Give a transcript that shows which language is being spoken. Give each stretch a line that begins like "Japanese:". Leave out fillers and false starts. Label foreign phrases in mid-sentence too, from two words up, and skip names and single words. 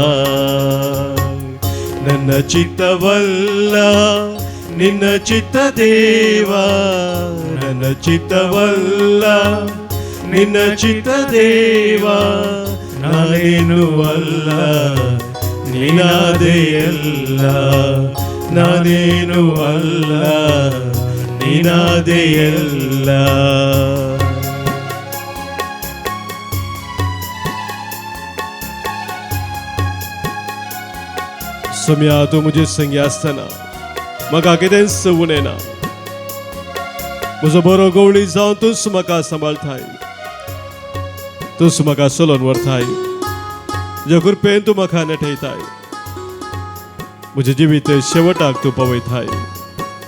Kannada: ನನ್ನ ಚಿತ್ತವಲ್ಲ ನಿನ್ನ ಚಿತ್ತ ದೇವಾ, ನನ್ನ ಚಿತ್ತವಲ್ಲ ನಿನ್ನ ಚಿತ್ತ ದೇವಾ, ನಾನೇನು ಅಲ್ಲ ನೀನಾದೆಯಲ್ಲ, ನಾನೇನು ಅಲ್ಲ ನೀನಾದೆಯಲ್ಲ.
Konkani: सोम्या तूं म्हजे संगी आसतना म्हाका कितेंच उणेना. म्हजो बरो गवळी जावन तूंच म्हाका सांबाळताय, तूंच म्हाका चलोवन व्हरताय, तुज्या कृपेन तूं म्हाका नेटयताय, म्हजें जिवीत शेवटाक तूं पावयताय.